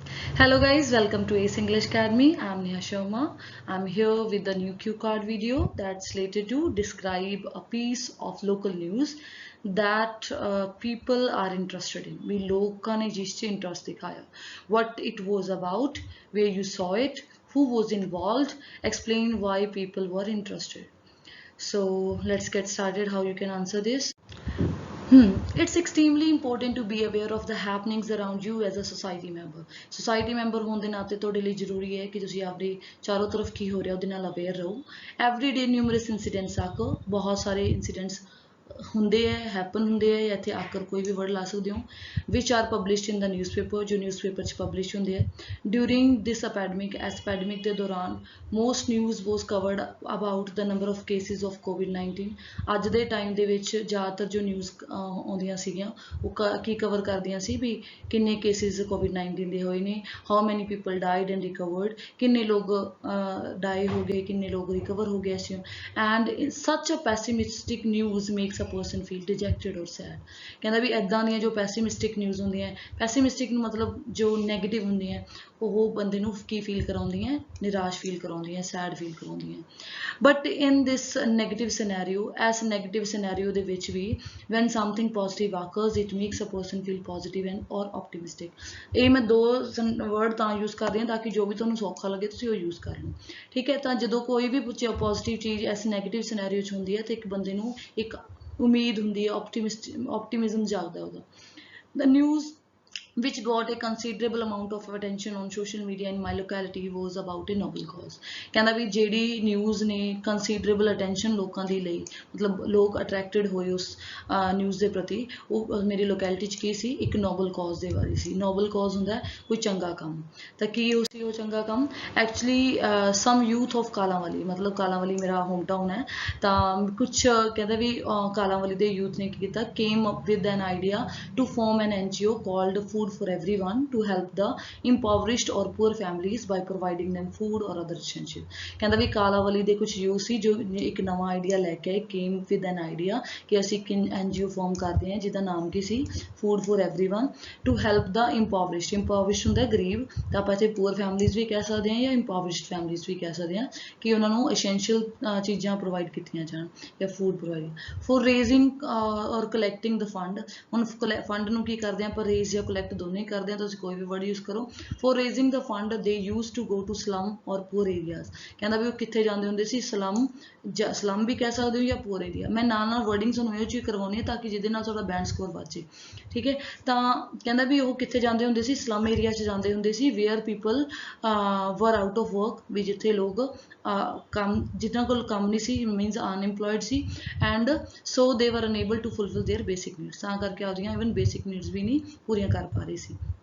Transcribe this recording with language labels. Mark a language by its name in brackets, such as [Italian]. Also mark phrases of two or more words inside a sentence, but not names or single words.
[English] Hello guys, welcome to Ace English Academy. I'm Neha Sharma. I'm here with the new cue card video that's slated to describe a piece of local news that people are interested in. [Punjabi] ਵੀ ਲੋਕਾਂ ਨੇ ਜਿਸ 'ਚ interest ਦਿਖਾਇਆ. [English] What it was about, where you saw it, who was involved, explain why people were interested. So let's get started how you can answer this. It's extremely important to be aware of the happenings around you as a society member. Society member [Punjabi] ਹੋਣ ਦੇ ਨਾਤੇ ਤੁਹਾਡੇ ਲਈ ਜ਼ਰੂਰੀ ਹੈ ਕਿ ਤੁਸੀਂ ਆਪਣੇ ਚਾਰੋਂ ਤਰਫ ਕੀ ਹੋ ਰਿਹਾ ਉਹਦੇ ਨਾਲ ਅਵੇਅਰ ਰਹੋ. [English] Every day numerous incidents [Punjabi] ਆਕਰ ਬਹੁਤ ਸਾਰੇ incidents ਹੁੰਦੇ ਹੈ ਹੈਪਨ ਹੁੰਦੇ ਹੈ ਜਾਂ ਇੱਥੇ ਆਕਰ ਕੋਈ ਵੀ ਵਰਡ ਲਾ ਸਕਦੇ ਹੋ [English] which are published in the newspaper [Punjabi] ਜੋ newspaper 'ਚ publish ਹੁੰਦੇ ਹੈ. [English] During this epidemic [Punjabi] ਦੇ ਦੌਰਾਨ [English] most news was covered about the number of cases of COVID-19. [Punjabi] ਅੱਜ ਦੇ ਟਾਈਮ ਦੇ ਵਿੱਚ ਜ਼ਿਆਦਾਤਰ ਜੋ ਨਿਊਜ਼ ਆਉਂਦੀਆਂ ਸੀਗੀਆਂ ਉਹ ਕੀ ਕਵਰ ਕਰਦੀਆਂ ਸੀ ਵੀ ਕਿੰਨੇ ਕੇਸਿਸ COVID-19 ਦੇ ਹੋਏ ਨੇ, [English] how many people died and recovered, [Punjabi] ਕਿੰਨੇ ਲੋਕ ਡਾਈ ਹੋ ਗਏ, ਕਿੰਨੇ ਲੋਕ ਰਿਕਵਰ ਹੋ ਗਏ ਸੀ. [English] And such a pessimistic news makes a person feel dejected or sad. [Punjabi] ਕਹਿੰਦਾ ਵੀ ਇੱਦਾਂ ਦੀਆਂ ਜੋ ਪੈਸੀਮਿਸਟਿਕ ਨਿਊਜ਼ ਹੁੰਦੀਆਂ ਪੈਸੀਮਿਸਟਿਕ ਨੂੰ ਮਤਲਬ ਜੋ ਨੈਗੇਟਿਵ ਹੁੰਦੀਆਂ ਉਹ ਬੰਦੇ ਨੂੰ ਕੀ ਫੀਲ ਕਰਾਉਂਦੀਆਂ ਨਿਰਾਸ਼ ਫੀਲ ਕਰਾਉਂਦੀਆਂ ਸੈਡ ਫੀਲ ਕਰਾਉਂਦੀਆਂ. [English] But in this negative scenario [Punjabi] ਐਸ ਨੈਗੇਟਿਵ ਸਿਨੈਰੀਓ ਦੇ ਵਿੱਚ ਵੀ [English] when something positive occurs it makes a person feel positive and or optimistic. [Punjabi] ਇਹ ਮੈਂ ਦੋ ਵਰਡ ਤਾਂ ਯੂਜ਼ ਕਰਦੀ ਹਾਂ ਤਾਂ ਕਿ ਜੋ ਵੀ ਤੁਹਾਨੂੰ ਸੌਖਾ ਲੱਗੇ ਤੁਸੀਂ ਉਹ ਯੂਜ਼ ਕਰ ਲਓ. ਠੀਕ ਹੈ, ਤਾਂ ਜਦੋਂ ਕੋਈ ਵੀ ਪੋਜ਼ੀਟਿਵ ਚੀਜ਼ ਐਸ ਨੈਗੇਟਿਵ ਸਿਨੈਰੀਓ 'ਚ ਹੁੰਦੀ ਹੈ ਤਾਂ ਇੱਕ ਬੰਦੇ ਨੂੰ ਇੱਕ ਉਮੀਦ ਹੁੰਦੀ ਹੈ optimism ਜਾਗਦਾ ਉਹਦਾ. [English] The news which got a considerable amount of attention on social media in my locality was about a noble cause. [Punjabi] ਕਹਿੰਦਾ ਵੀ ਜਿਹੜੀ ਨਿਊਜ਼ ਨੇ ਕੰਸੀਡਰੇਬਲ ਅਟੈਂਸ਼ਨ ਲੋਕਾਂ ਦੀ ਲਈ ਮਤਲਬ ਲੋਕ ਅਟਰੈਕਟਡ ਹੋਏ ਉਸ ਨਿਊਜ਼ ਦੇ ਪ੍ਰਤੀ ਉਹ ਮੇਰੀ ਲੋਕੈਲਿਟੀ 'ਚ ਕੀ ਸੀ ਇੱਕ ਨੋਬਲ ਕੌਜ਼ ਦੇ ਬਾਰੇ ਸੀ. ਨੋਬਲ ਕੌਜ਼ ਹੁੰਦਾ ਕੋਈ ਚੰਗਾ ਕੰਮ ਤਾਂ ਕੀ ਉਹ ਸੀ ਉਹ ਚੰਗਾ ਕੰਮ [English] actually some youth of Kalanwali [Punjabi] ਮਤਲਬ ਕਾਲਾਂਵਾਲੀ ਮੇਰਾ ਹੋਮ ਟਾਊਨ ਹੈ ਤਾਂ ਕੁਛ ਕਹਿੰਦਾ ਵੀ ਕਾਲਾਂਵਾਲੀ ਦੇ ਯੂਥ ਨੇ ਕੀ ਕੀਤਾ [English] came up with an idea to form an NGO called Food for Everyone to help the impoverished or poor families by providing them food or other essentials. [Punjabi] ਕਹਿੰਦਾ ਵੀ ਕਾਲਾਂਵਾਲੀ ਦੇ ਕੁਝ ਯੂਥ ਸੀ ਜੋ ਇੱਕ ਨਵਾਂ ਆਈਡੀਆ ਲੈ ਕੇ ਆਏ [English] came with an idea [Punjabi] ਕਿ ਅਸੀਂ ਇੱਕ NGO ਫਾਰਮ ਕਰਦੇ ਹਾਂ ਜਿਹਦਾ ਨਾਮ ਕੀ ਸੀ Food for Everyone [English] to help the impoverished. [Punjabi] impoverished ਹੁੰਦਾ ਗਰੀਬ ਤਾਂ ਆਪਾਂ ਇੱਥੇ [English] poor families [Punjabi] ਵੀ ਕਹਿ ਸਕਦੇ ਹਾਂ ਜਾਂ [English] impoverished families [Punjabi] ਵੀ ਕਹਿ ਸਕਦੇ ਹਾਂ ਕਿ ਉਹਨਾਂ ਨੂੰ essential ਚੀਜ਼ਾਂ ਪ੍ਰੋਵਾਈਡ ਕੀਤੀਆਂ ਜਾਣ ਜਾਂ ਫੂਡ ਪ੍ਰੋਵਾਈਡ [English] for raising or collecting the fund. [Punjabi] ਹੁਣ ਫੰਡ ਨੂੰ ਕੀ ਕਰਦੇ ਹਾਂ ਆਪਾਂ ਰੇਜ਼ ਜਾਂ ਕਲੈਕਟ ਦੋਨੇ ਕਰਦੇ ਹਾਂ ਤੁਸੀਂ ਕੋਈ ਵੀ ਵਰਡ ਯੂਜ਼ ਕਰੋ. [English] for raising the fund they used to go to slum or poor areas. [Punjabi] ਕਹਿੰਦਾ ਵੀ ਉਹ ਕਿੱਥੇ ਜਾਂਦੇ ਹੁੰਦੇ ਸੀ ਸਲਮ ਵੀ ਕਹਿ ਸਕਦੇ ਹੋ ਜਾਂ ਪੂਰ ਏਰੀਆ. ਮੈਂ ਨਾਲ ਵਰਡਿੰਗ ਤੁਹਾਨੂੰ ਇਹੋ ਜਿਹੀ ਕਰਵਾਉਣੀ ਹੈ ਤਾਂ ਕਿ ਜਿਹਦੇ ਨਾਲ ਤੁਹਾਡਾ ਬੈਂਡ ਸਕੋਰ ਵੱਜੇ. ਠੀਕ ਹੈ, ਤਾਂ ਕਹਿੰਦਾ ਵੀ ਉਹ ਕਿੱਥੇ ਜਾਂਦੇ ਹੁੰਦੇ ਸੀ ਸਲਮ ਏਰੀਆ 'ਚ ਜਾਂਦੇ ਹੁੰਦੇ ਸੀ [English] where people were out of work [Punjabi] ਵੀ ਜਿੱਥੇ ਲੋਕ ਕੰਮ ਜਿਨ੍ਹਾਂ ਕੋਲ ਕੰਮ ਨਹੀਂ ਸੀ [English] means unemployed [Punjabi] ਸੀ [English] and so they were unable to fulfil their basic needs [Punjabi] ਤਾਂ ਕਰਕੇ ਆਪਦੀਆਂ [English] even basic needs [Punjabi] ਵੀ ਨਹੀਂ ਪੂਰੀਆਂ ਕਰ ਪਾ ਰਹੇ ਸੀ.